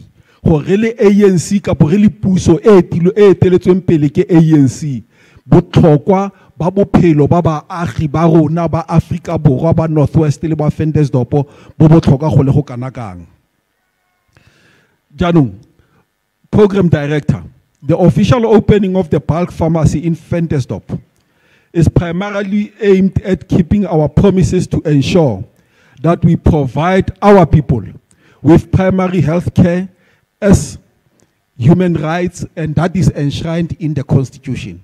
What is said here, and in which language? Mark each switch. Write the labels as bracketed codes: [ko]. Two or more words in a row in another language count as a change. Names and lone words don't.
[tn] Gore le ANC ka re le puso e eteletsweng pele ke ANC botlhokwa ba bophelo ba baagi ba rona ba Afrika Borwa ba Northwest le ba Ventersdorp bo botlhokwa go le go kanakang. Janong, [en] Program Director, the official opening of the bulk pharmacy in Ventersdorp is primarily aimed at keeping our promises to ensure that we provide our people with primary health care as human rights, and that is enshrined in the Constitution.